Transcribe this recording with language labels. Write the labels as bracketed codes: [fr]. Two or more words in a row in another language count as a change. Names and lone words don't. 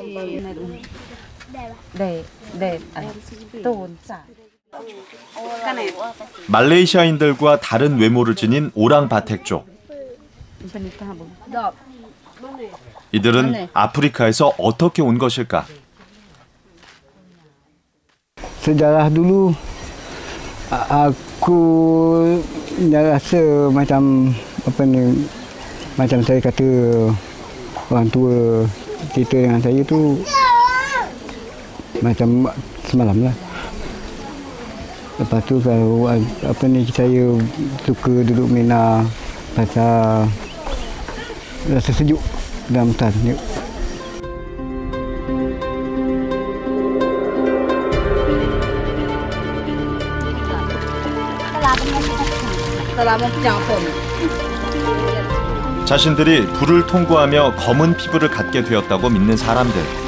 [ko] 말레이시아인들과 다른 외모를 지닌 오랑 바텍족. 이들은 아프리카에서 어떻게 온 것일까? [ms] Sejarah dulu aku rasa macam apa ni, macam saya kata orang tua cerita dengan saya tu macam semalam lah. Lepas tu kalau apa ni, saya suka duduk Mina pasal rasa sejuk dalam hutan. [ko] 자신들이 불을 통과하며 검은 피부를 갖게 되었다고 믿는 사람들.